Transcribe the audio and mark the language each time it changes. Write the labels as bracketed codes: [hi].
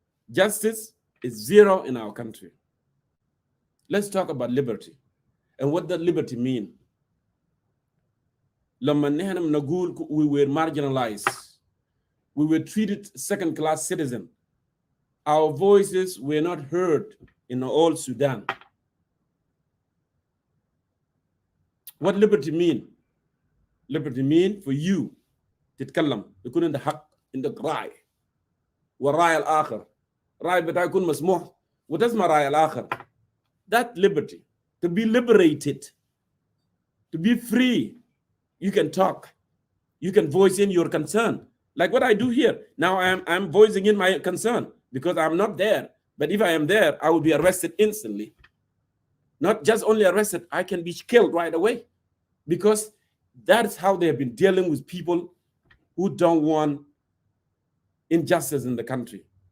[en] Justice is zero in our country. Let's talk about liberty and what does liberty mean. We were marginalized. We were treated second-class citizen. Our voices were not heard in all Sudan. What liberty mean? Liberty mean for you [ar] تتكلم يكون عندك حق عندك راي والراي الآخر راي بتاعك يكون مسموح وتسمع راي الآخر. [en] That liberty, to be liberated, to be free. You can talk, you can voice in your concern, like what I do here. Now I'm voicing in my concern because I'm not there. But if I am there, I will be arrested instantly. Not just only arrested, I can be killed right away, because that's how they have been dealing with people who don't want injustice in the country.